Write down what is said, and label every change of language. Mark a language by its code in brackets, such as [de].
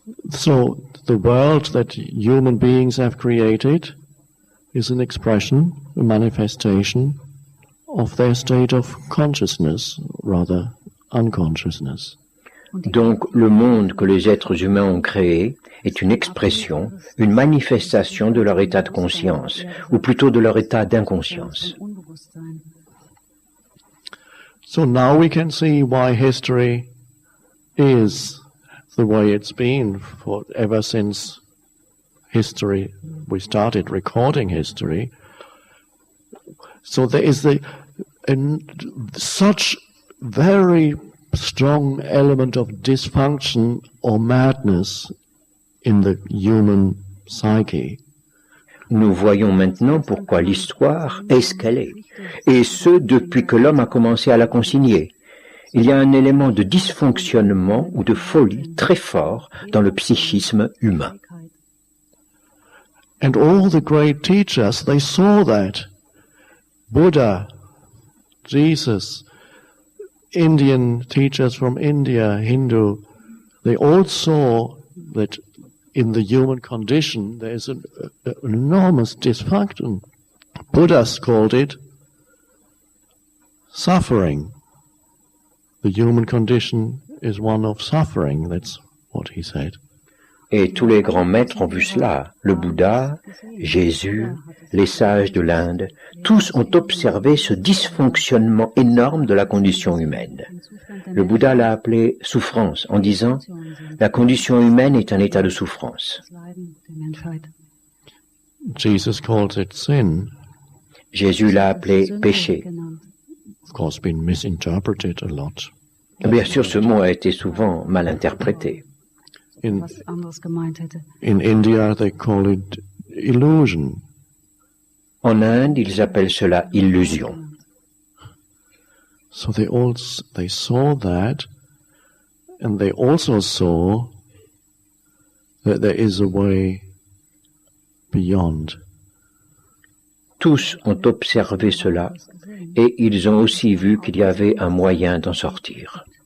[en] So the world that human beings have created is an expression, a manifestation of their state of consciousness, rather unconsciousness. [fr] Donc le monde que les êtres humains ont créé est une expression, une manifestation de leur état de conscience, ou plutôt de leur état d'inconscience. [en] So now we can see why history is the way it's been for ever since history, we started recording history. So there is such very strong element of dysfunction or madness in the human psyche. [fr] Nous voyons maintenant pourquoi l'histoire est ce qu'elle est, et ce depuis que l'homme a commencé à la consigner. Il y a un élément de dysfonctionnement ou de folie très fort dans le psychisme humain. [en] And all the great teachers, they saw that. Buddha, Jesus, Indian teachers from India, Hindu, they all saw that in the human condition there is an enormous dysfunction. Buddhas called it suffering. The human condition is one of suffering, that's what he said. [fr] Et tous les grands maîtres ont vu cela. Le Bouddha, Jésus, les sages de l'Inde, tous ont observé ce dysfonctionnement énorme de la condition humaine. Le Bouddha l'a appelé souffrance en disant « La condition humaine est un état de souffrance ». [en] Jesus calls it sin. [fr] Jésus l'a appelé péché. [en] Of course, been misinterpreted a lot. [fr] Bien sûr, ce mot a été souvent mal interprété. [en] In India, they call it illusion. [fr] En Inde, ils appellent cela illusion. [en] So they saw that, and they also saw that there is a way beyond. [fr] Tous ont observé cela, et ils ont aussi vu qu'il y avait un moyen d'en sortir.